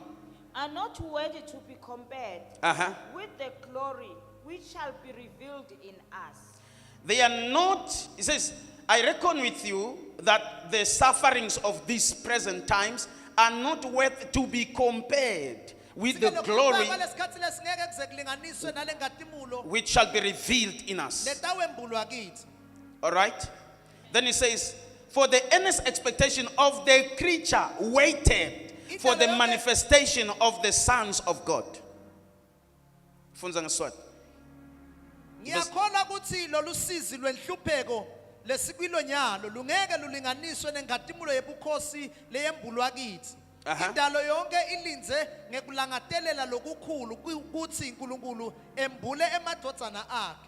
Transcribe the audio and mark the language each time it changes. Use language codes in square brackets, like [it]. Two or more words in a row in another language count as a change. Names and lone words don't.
[en] are not worthy to be compared with the glory which shall be revealed in us. they are not he says I reckon with you that the sufferings of these present times are not worth to be compared with the glory [ss] Lesikhathi lesingeke kuze kulinganiswe nale ngadimulo [en] which shall be revealed in us. [ss] letawembulwa kithi. [en] All right? Then he says, for the earnest expectation of the creature waited for the manifestation of the sons of God. [ss] Funza ngeswati. Ngiyakholwa ukuthi lolu sizi lwenhlupheko lesikwilo nyalo lungeke lulinganiswe nengadimulo yebukhosi leyembulwa kithi. indalo yonke ilinze ngekulangatelela lokukhulu ukuthi uNkulunkulu embule emadodana akhe.